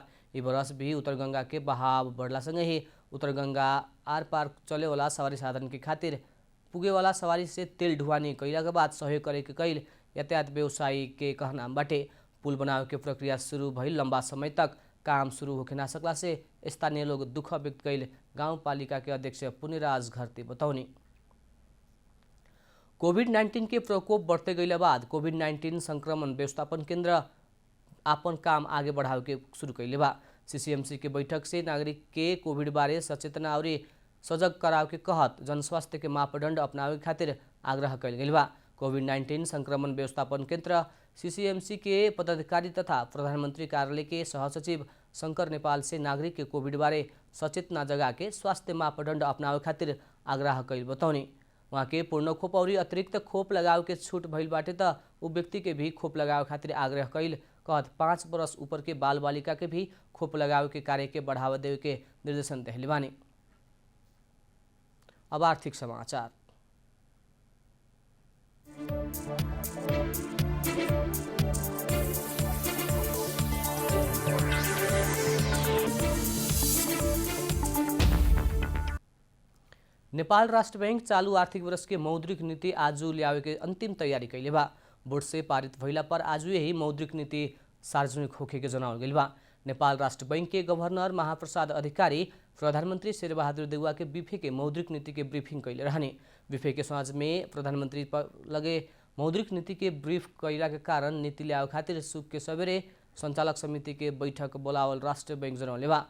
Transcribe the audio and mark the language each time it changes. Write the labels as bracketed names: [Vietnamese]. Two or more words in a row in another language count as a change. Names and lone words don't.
[Bhojpuri] ई बरस भी उत्तर गंगा के बहाव बढ़ला संगे ही उत्तर गंगा आर पार चले वाला सवारी साधन के खातिर पुगे वाला सवारी से तेल ढुवानी कैला के बाद सहयोग करे के कैल यातायात व्यवसायी के कहना बाटे। पुल बनावे के प्रक्रिया शुरू भइल लंबा समय तक काम शुरू होके ना सकला से स्थानीय लोग दुख व्यक्त कैल गाउँपालिका के अध्यक्ष पुनिराज घरती बतौनी। कोभिड-19 के प्रकोप बढ़ते गइला बाद कोभिड-19 संक्रमण व्यवस्थापन केन्द्र आपन काम आगे बढ़ावे के शुरू कैले बा। सीसीएमसी के बैठक से नागरिक के कोभिड बारे सचेतना और सजग कराव के कहत जनस्वास्थ्य के मापदंड अपनावे खातिर आग्रह कैल गइल बा। कोविड-19 संक्रमण व्यवस्थापन केंद्र सीसीएमसी के पदाधिकारी तथा प्रधानमंत्री कार्यालय के सहसचिव शंकर नेपाल से नागरिक के कोविड बारे सचेतना जगा के स्वास्थ्य मापदंड अपनावे खातिर आग्रह कैल बताउने। वहाँ के पूर्ण खोप और अतिरिक्त खोप लगाव के छूट भइल बाटे त उ व्यक्ति के भी खोप लगावे खातिर आग्रह कैल कहत 5 वर्ष ऊपर के बाल बालिका के भी खोप लगावे के कार्य के बढ़ावा देवे के निर्देशन देहले बानी। अब आर्थिक समाचार। नेपाल राष्ट्र बैंक चालू आर्थिक वर्ष के मौद्रिक नीति आज ल्यावे के अंतिम तैयारी कैले बा। बोर्ड से पारित भइला पर आज यही मौद्रिक नीति सार्वजनिक होखे के जनावल गइल बा। नेपाल राष्ट्र बैंक के गवर्नर महाप्रसाद अधिकारी प्रधानमंत्री शेरबहादुर देउवा के बीफे के मौद्रिक नीति के ब्रीफिंग कैले रहने। बीफे के साँझ में प्रधानमंत्री लगे मौद्रिक नीति के ब्रीफ कैला के कारण नीति ल्यावे खातिर सुख के सवेरे संचालक समिति के बैठक बोलावल राष्ट्र बैंक जनौले बा।